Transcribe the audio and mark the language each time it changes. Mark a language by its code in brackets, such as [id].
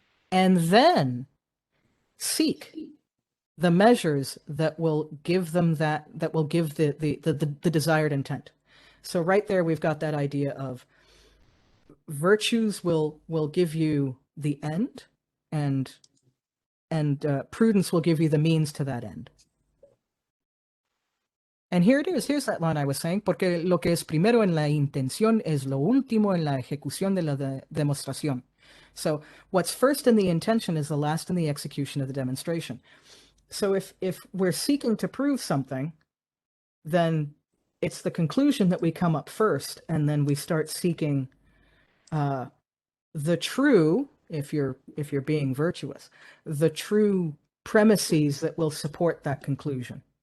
[en] And then seek the measures that will give them that will give the desired intent. So right there, we've got that idea of virtues will give you the end, and prudence will give you the means to that end. And here it is. Here's that line I was saying, [es] porque lo que es primero en la intención es lo último en la ejecución de la demostración. [en] So what's first in the intention is the last in the execution of the demonstration. So if we're seeking to prove something, then it's the conclusion that we come up first, and then we start seeking the true, if you're being virtuous, the true premises that will support that conclusion.